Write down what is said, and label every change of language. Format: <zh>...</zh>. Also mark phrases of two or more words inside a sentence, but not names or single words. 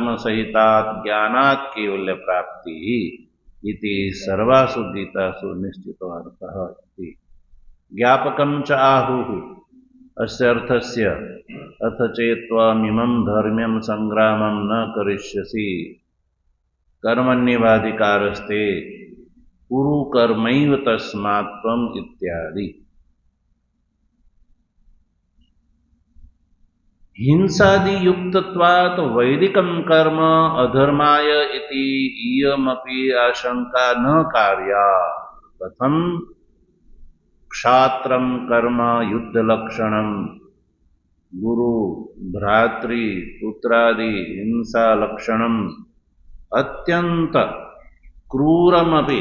<sa>सहितात् ज्ञानात् कैवल्य प्राप्तिः इति सर्वासु गीतासु निश्चितो अर्थः इति ज्ञापकं च आहुः अस्य अर्थस्य अथ चेत्त्वमिमं धर्म्यं संग्रामं न करिष्यसि कर्मण्येवाधिकारस्ते कुरु कर्मैव तस्मात् त्वम् इत्यादि. हिंसादियुक्तत्वात् वैदिकं कर्म अधर्माय इति इयमपि आशंका न कार्या. कथं क्षात्रं कर्म युद्धलक्षणं गुरु भ्रातृ पुत्रादि हिंसालक्षणं अत्यंत क्रूरमपि</sa>